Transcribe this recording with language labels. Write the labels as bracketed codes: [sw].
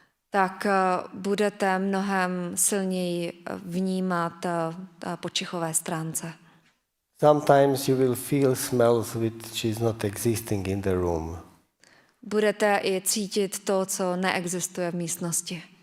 [cs] tak budete mnohem silněji vnímat po čichové stránce. [en] Sometimes you will feel smells which is not existing in the room. [cs] Budete i cítit to, co neexistuje v místnosti.